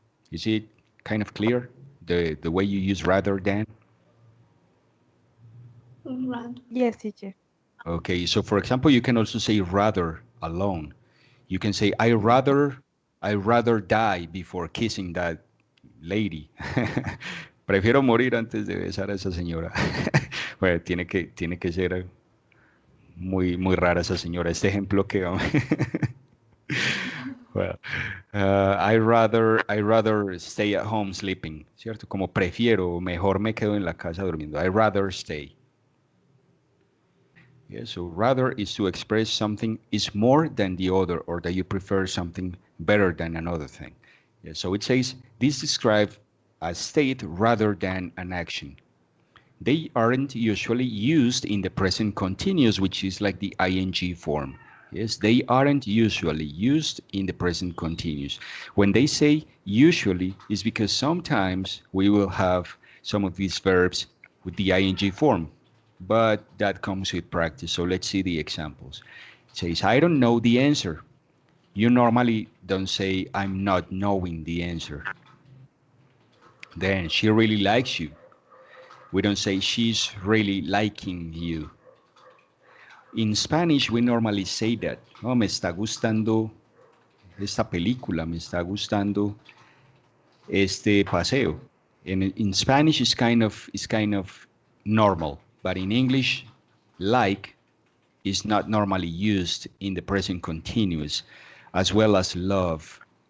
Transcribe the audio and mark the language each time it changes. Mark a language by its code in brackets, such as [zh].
[en] Is it kind of clear the way you use rather than? Right. Yes, teacher. Okay, so for example, you can also say rather alone. You can say I rather die before kissing that lady. [es] Prefiero morir antes de besar a esa señora. Bueno, tiene que ser muy, muy rara esa señora. Este ejemplo que [en] well, I rather stay at home sleeping, [es] ¿cierto? Como prefiero, mejor me quedo en la casa durmiendo. [en] I rather stay. Yeah, so rather is to express something is more than the other or that you prefer something better than another thing. Yeah, so it says this describes a state rather than an action. They aren't usually used in the present continuous, which is like the ing form. Yes, they aren't usually used in the present continuous. When they say usually, is because sometimes we will have some of these verbs with the ing form, but that comes with practice. So let's see the examples. It says, I don't know the answer. You normally don't say, I'm not knowing the answer. Then, she really likes you. We don't say she's really liking you. In Spanish, we normally say that. [es] Oh, me está gustando esta película, me está gustando este paseo. [en] In Spanish, it's kind of normal, but in English, like is not normally used in the present continuous, as well as love.